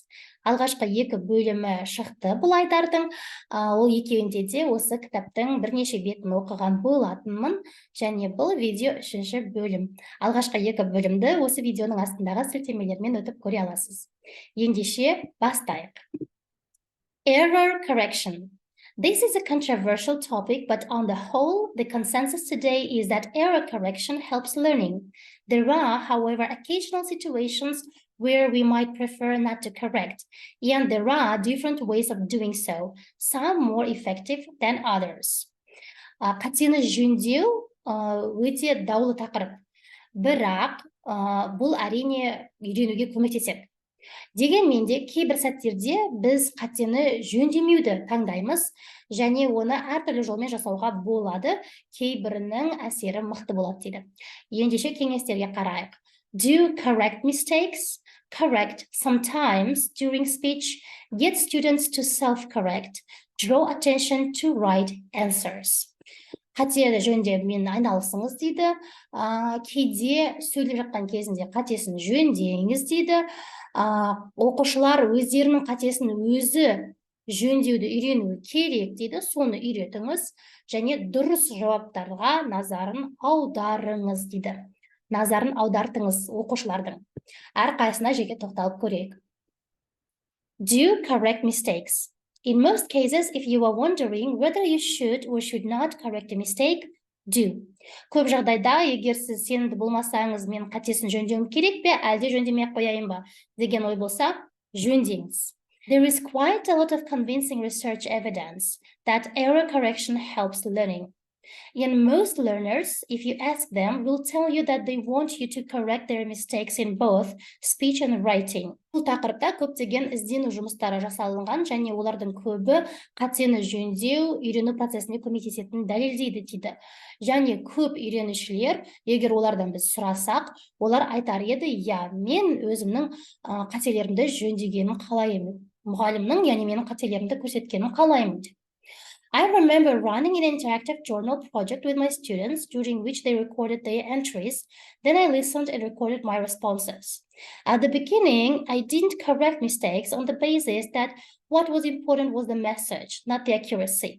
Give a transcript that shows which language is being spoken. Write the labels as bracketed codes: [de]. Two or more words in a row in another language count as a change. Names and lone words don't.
[kk] Алғашқы екі бөлімі шықты бұл Айдардың. Ол екеуінде де осы кітаптың бірнеше бетін оқыған болатынмын, және бұл видео үшінші бөлім. Алғашқы екі бөлімді осы видеоның астындағы сілтемелермен өтіп көре аласыз. Ендеше бастайық. [en] Error correction. This is a controversial topic, but on the whole, the consensus today is that error correction helps learning. There are, however, occasional situations where we might prefer not to correct, and there are different ways of doing so, some more effective than others. [kk] Қатені жөндеу өте даулы тақырып, бірақ бұл әрине үйренуге көмектеседі. Дегенмен де кейбір сәттерде біз қатені жөндемеуді таңдаймыз, және оны әртүрлі жолмен жасауға болады, кейбірінің әсері мықты болады дейді. Ендеше кеңестерге қарайық. [en] Do correct mistakes, correct sometimes during speech, get students to self-correct, draw attention to right answers. [kk] Қатені жөндеумен айналысыңыз дейді, кейде сөйлеп жатқан кезінде қатесін жөндеңіз дейді. Оқушылар өздерінің қатесін өзі жөндеуді үйренуі керек дейді, соны үйретіңіз, және дұрыс жауаптарға назарын аударыңыз дейді. Назарын аудартыңыз оқушылардың. Әрқайсына жеке тоқталып көрейік. [en] Do correct mistakes. In most cases, if you are wondering whether you should or should not correct a mistake, do. [kk] Көп жағдайда, егер сіз сенімді болмасаңыз, мен қатесін жөндеуім керек пе, әлде жөндемей қояйын ба деген ой болса, жөндеңіз. [en] There is quite a lot of convincing research evidence that error correction helps learning. And most learners, if you ask them, will tell you that they want you to correct their mistakes in both speech and writing. [kk] Бұл тақырыпта көптеген іздену жұмыстары жасалынған, және олардың көбі қатені жөндеу, үйрену процесіне көмектесетінін дәлелдейді дейді. Және көп үйренушілер, егер олардан біз сұрасақ, олар айтар еді, я, мен өзімнің қателерімді жөндегенін қалаймын. Мұғалімнің, яғни менің қателерімді көрсеткенін қалаймын. [en] I remember running an interactive journal project with my students, during which they recorded their entries. Then I listened and recorded my responses. At the beginning, I didn't correct mistakes on the basis that what was important was the message, not the accuracy.